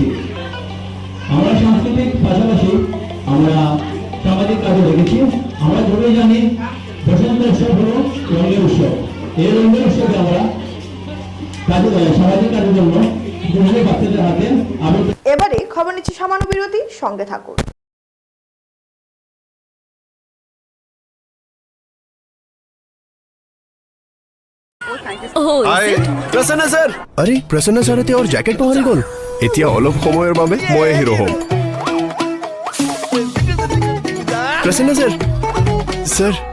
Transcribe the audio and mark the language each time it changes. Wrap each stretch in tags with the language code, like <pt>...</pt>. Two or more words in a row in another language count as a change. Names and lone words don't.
<bn>আমরা সাংস্কৃতিক পাশাপাশি আমরা সামাজিক কাজও রেখেছি। আমরা সবাই জানি বসন্ত উৎসব হল রঙের উৎসব। এই রঙের উৎসবে আমরা সামাজিক কাজের জন্য বাচ্চাদের হাতে এবারে খবর নিচ্ছি সামান্য বিরতি, সঙ্গে থাকুন।</bn> <as>প্ৰসন্ন ছাৰ আৰে প্ৰসন্ন ছাৰ এতিয়া জেকেট পাহৰি গ'ল। এতিয়া অলপ সময়ৰ বাবে মই হিৰো হ'ম। প্ৰসন্ন ছাৰ ছাৰ</as>